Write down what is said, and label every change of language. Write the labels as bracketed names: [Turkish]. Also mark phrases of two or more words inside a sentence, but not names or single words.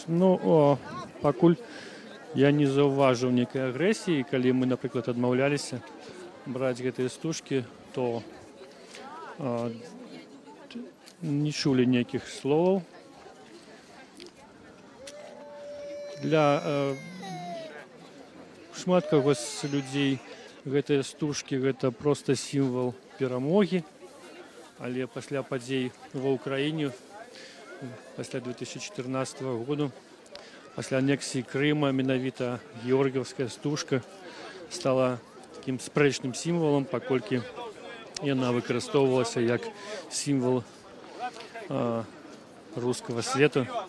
[Ukrainian] Ну, покуль я не зауважив ніякої агресії, коли ми, наприклад, відмовлялися брати ці стужки, то не чули ніяких слов. [Belarusian] Для шмат каго з людей гэтыя стужкі гэта просто сімвал перамогі, але пасля падзей ва ўкраіне пасля 2014 году, пасля анексіі Крыма, менавіта георгіевская стужка стала таким спрэчным сімвалам, паколькі яна выкарыстоўвалася як сімвал рускага свету.